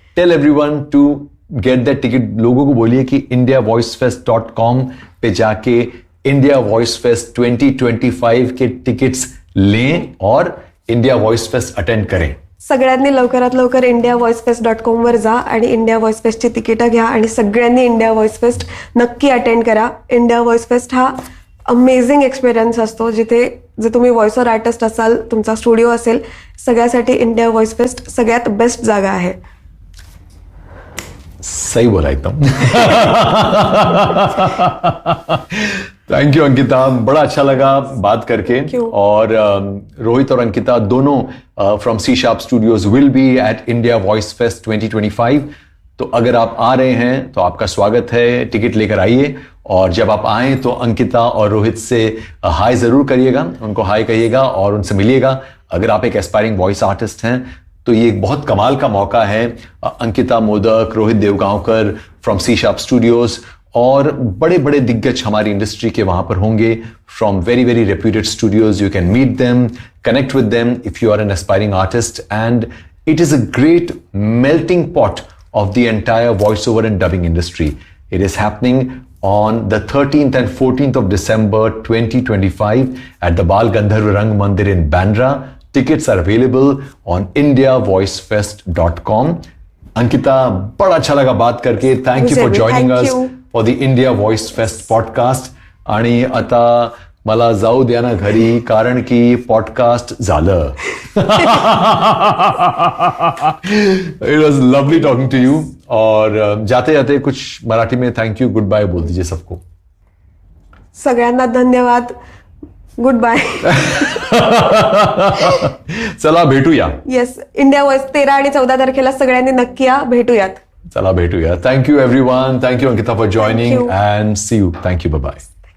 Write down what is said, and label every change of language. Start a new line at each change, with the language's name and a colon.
English: Tell everyone to get that ticket.
Hindi: लोगों को बोलिए कि indiavoicefest.com पे जाके इंडिया वॉइस फेस्ट 2025 के टिकट्स लें और इंडिया वॉइस फेस्ट अटेंड करें.
Marathi: सगळ्यांनी लवकरात लवकर indiavoicefest.com वर जा आणि इंडिया व्हॉइस फेस्टची तिकीटं घ्या आणि सगळ्यांनी इंडिया व्हॉइस फेस्ट नक्की अटेंड करा. इंडिया व्हॉइस फेस्ट हा अमेझिंग एक्सपिरियन्स असतो, जिथे जर तुम्ही व्हॉइस ओव्हर आर्टिस्ट असाल, तुमचा स्टुडिओ असेल, सगळ्यासाठी इंडिया व्हॉइस फेस्ट सगळ्यात बेस्ट जागा आहे.
Hindi: सही बोला एकदम. थैंक यू अंकिता, बड़ा अच्छा लगा बात करके. और रोहित और अंकिता दोनों
English: from C sharp studios will be at
Hindi: India voice fest 2025. तो अगर आप आ रहे हैं तो आपका स्वागत है, टिकट लेकर आइए. और जब आप आए तो अंकिता और रोहित से हाय जरूर करिएगा, उनको हाय कहिएगा और उनसे मिलिएगा. अगर आप एक एस्पायरिंग वॉइस आर्टिस्ट हैं तो ये एक बहुत कमाल का मौका है. Ankita modak, Rohit देवगांवकर from C sharp studios और बड़े बड़े दिग्गज हमारी इंडस्ट्री के वहां पर होंगे
English: From very very reputed studios. You can meet them, connect with them if you are an aspiring artist. And it is a great melting pot of the entire voiceover and dubbing industry. It is happening on the 13th and 14th of December 2025 at the Bal Gandharv Rang Mandir in Bandra. Tickets are available on indiavoicefest.com.
Hindi: Ankita, बड़ा अच्छा लगा बात करके.
English: Thank you for joining us for the India Voice Fest podcast.
Marathi: आणि आता मला जाऊ द्या ना घरी, कारण की पॉडकास्ट झालं.
English: It was lovely talking to you.
Hindi: और जाते जाते कुछ मराठी में थैंक यू, गुड बाय बोल दीजिए सबको.
Marathi: सगळ्यांना धन्यवाद, गुड बाय. चला भेटूया. येस, इंडिया वॉइस 13 आणि 14 तारखेला सगळ्यांनी नक्की या, भेटूयात. चला भेटूया.
English: Thank you everyone. Thank you Ankita for joining and see you. Thank you. Bye bye.